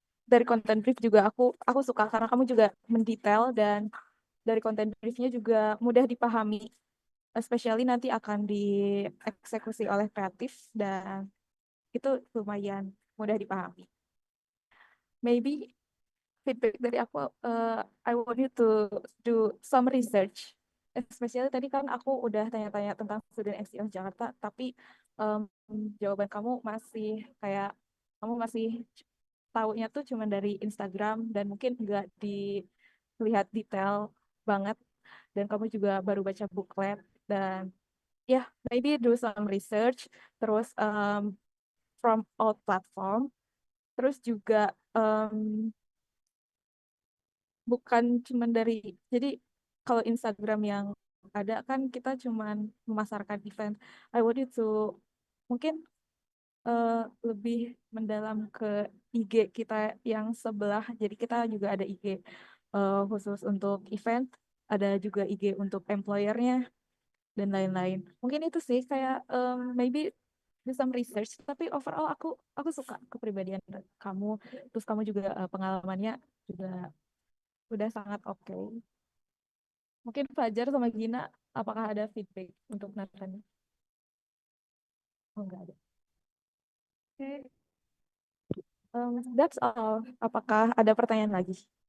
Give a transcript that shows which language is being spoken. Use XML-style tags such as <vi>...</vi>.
<id>Dari content brief juga aku suka karena kamu juga mendetail dan dari content briefnya juga mudah dipahami,</id> <en>especially</en> <id>nanti akan dieksekusi oleh kreatif dan itu lumayan mudah dipahami.</id> <en>maybe feedback</en> <id>dari aku,</id> <en>I want you to do some research.</en> <id>Especially tadi kan aku udah tanya-tanya tentang student XCO Jakarta, tapi um, jawaban kamu masih kayak kamu masih taunya tuh cuma dari Instagram dan mungkin nggak dilihat detail banget. Dan kamu juga baru baca booklet dan ya</id> <en>maybe do some research terus from all platform.</en> <id>Terus juga um, bukan cuma dari jadi kalau Instagram yang ada kan kita cuman memasarkan event.</id> <en>I want you to</en> <id>mungkin eh, lebih mendalam ke IG kita yang sebelah. Jadi kita juga ada IG khusus untuk event, ada juga IG untuk employernya dan lain-lain. Mungkin itu sih kayak</id> <en>maybe do some research.</en> <id>Tapi overall aku suka kepribadian kamu. Terus kamu juga pengalamannya juga udah sangat oke. Mungkin Fajar sama Gina, apakah ada feedback untuk Nathan? Oh, enggak ada.</id> <en>Oke, that's all.</en> <id>Apakah ada pertanyaan lagi?</id>